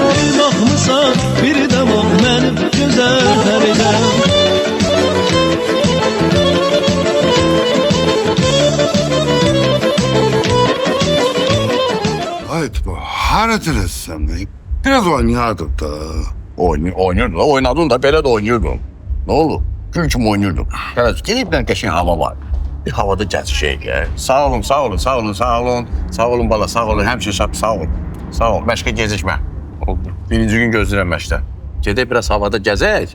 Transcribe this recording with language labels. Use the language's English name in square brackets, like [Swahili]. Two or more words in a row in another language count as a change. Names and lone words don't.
[Turkish] Bir bakmısan biri de bak benim güzel Feridem. Haydi bu hareket sen de. Biraz oynardık da. Oynadın da [Azerbaijani] belə də [Turkish] oynuyordun. Ne olur? [Azerbaijani] Gül kimi oynuyordun. [Turkish] Biraz gelipden geçen hava var. [Azerbaijani] Bir havada gəzişək ya. Sağ olun, sağ olun, sağ olun, sağ olun. Sağ olun bala, sağ olun. Həmişə sağ olun. Sağ ol. Məşqə gezişmə. Oldu. Birinci gün gözləyirəm məşqdə. Gedək biraz havada gəzək.